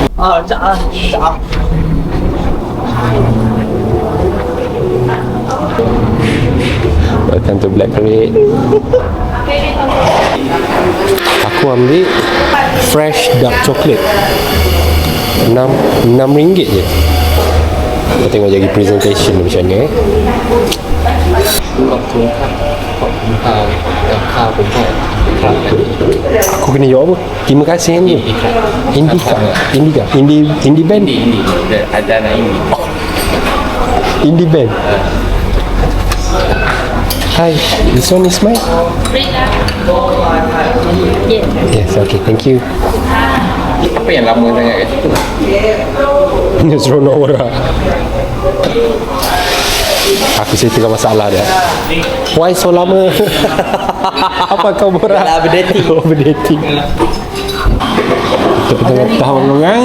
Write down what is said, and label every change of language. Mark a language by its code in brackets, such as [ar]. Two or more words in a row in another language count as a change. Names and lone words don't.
[en] Welcome to Black Parade. [ms] Aku ambil [en] fresh dark chocolate. [ms] RM6 je. Kita tengok jadi presentation macam ni. [th] ขอบคุณครับขอบคุณข้าวกับข้าวผมให้ครับ [ms] Aku kena jawab apa? Terima kasih ni. [en] Indie band. [ms] ini ada anak ini [en] Indie band. Hi, this one is mine? Yes, okay, thank you. [ms] apa yang lama sangat kat situ Ini seronok orang. Aku settlekan masalah dia. [en] Why so [ms] lama? Apa kau borak? Dah berdating. Oh, berdating. Kita tengok tahun longang.